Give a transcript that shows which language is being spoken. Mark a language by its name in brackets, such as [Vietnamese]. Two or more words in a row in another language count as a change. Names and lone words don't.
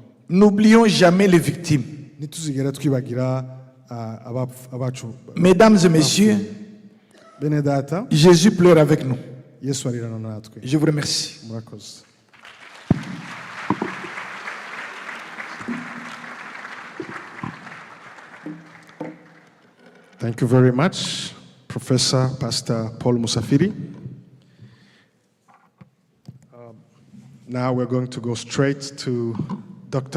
[French] N'oublions jamais les victimes. [Rundi] Ntituzigera twibagira abacu. [French] Mesdames et messieurs, [Rundi] Bene data, [French] Jésus pleure avec nous. [Rundi] Yesu arirana natwe. [French] Je vous remercie. [Rundi] Murakoze. [English] Thank you very much, Professor Pastor Paul Musafiri. Now we're going to go straight to Dr.